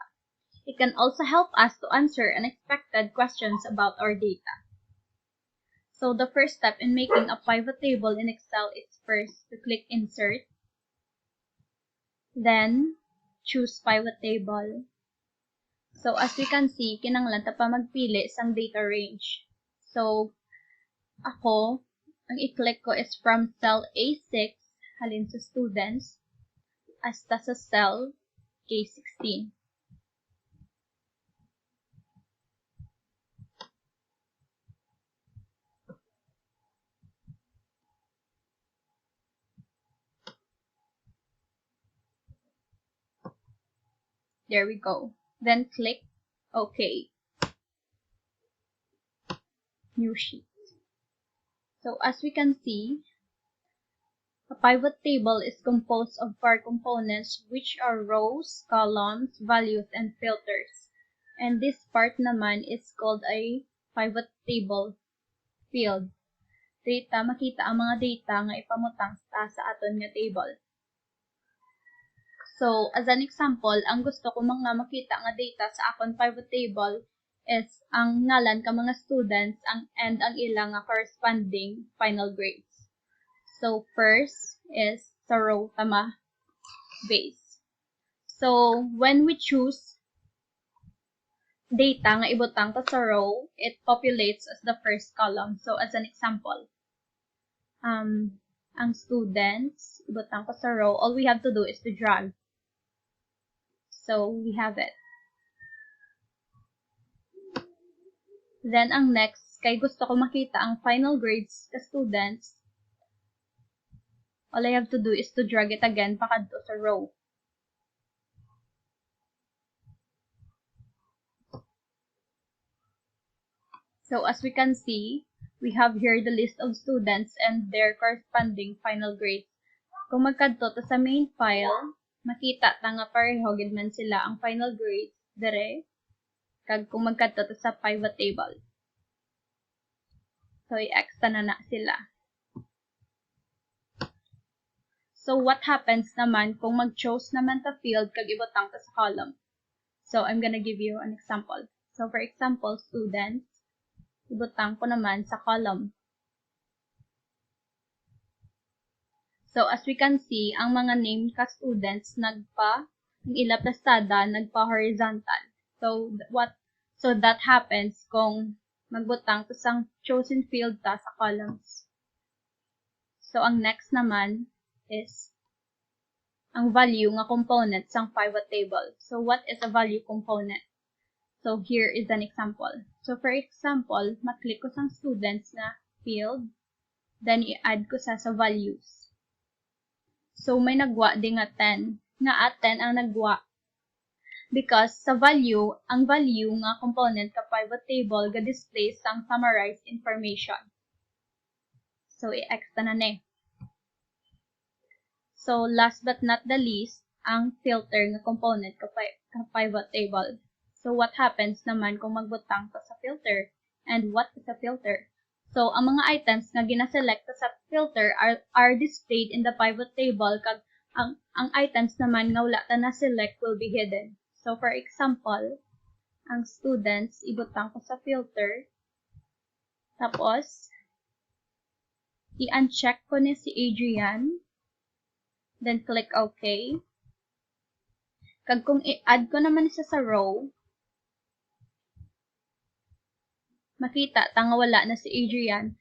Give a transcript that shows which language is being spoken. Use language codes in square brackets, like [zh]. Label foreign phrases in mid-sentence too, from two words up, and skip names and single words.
[en] It can also help us to answer unexpected questions about our data. So the first step in making a pivot table in Excel is first to click Insert, then choose Pivot Table. So as we can see, [hil] kinanglan ta pa magpili sang data range. So ako, ang i-click ko [en] is from cell A6, [hil] halin sa students, hasta sa cell K16. [en] There we go. Then click OK. New sheet. So as we can see, a pivot table is composed of 4 components which are rows, columns, values, and filters. And this part naman is called a pivot table field. Data, [hil] makita ang mga data nga ipamutang sa aton nga table. [en] So, as an example, [hil] ang gusto ko mga makita nga data sa akon [en] pivot table is [hil] ang ngalan ka mga students and ang ilang [en] corresponding final grades. So, first is [hil] sa row tama base. [en] So, when we choose data [hil] nga ibutang ta sa [en] row, it populates as the first column. So, as an example, [hil] ang students, ibutang ko sa row, [en] all we have to do is to drag. So, we have it. Then, [hil] ang next, kay gusto ko makita ang [en] final grades [hil] ka students, [en] all I have to do is to drag it again [hil] pakadto sa row. [en] So, as we can see, we have here the list of students and their corresponding final grades. [hil] Kung magkadto ta sa main file, makita ta nga pareho gid man sila ang [en] final grades [hil] dire kag kung magkadto ta sa pivot table. So i-X na sila. [en] So what happens [hil] naman kung mag-choose naman ta field kag ibutang ta sa column? [en] So I'm gonna give you an example. So for example, students, [hil] ibutang ko naman sa column. [en] So, as we can see, [hil] ang mga named ka students ang ila plastada, nagpa-horizontal. [en] So, that happens [hil] kung magbutang to sang [en] chosen field [hil] ta sa columns. So, ang next naman is ang value nga component sang pivot table. [en] So, what is a value component? So, here is an example. So, for example, [hil] maklik ko sang [en] students na field, then [hil] i-add ko sa [en] values. [hil] So, may nagwa din nga 10. Nga at 10 ang nagwa. Because sa value, ang value nga component ka pivot table ga-display sang [en] summarized information. So, [hil] i-X na na. [en] So, last but not the least, [hil] ang filter nga component ka [en] pivot table. So, what happens [hil] naman kung magbutang ka sa [en] filter? And what is a filter? So, [hil] ang mga items nga gina-select sa filter [en] are displayed in the pivot table [hil] kag ang items naman nga wala ta na-select [en] will be hidden. So, for example, [hil] ang students, ibutang ko sa filter. Tapos, i-uncheck ko ni si Adrian. [en] Then, click OK. [hil] Kag kung i-add ko naman siya sa row, makita ta nga wala na si Adrian.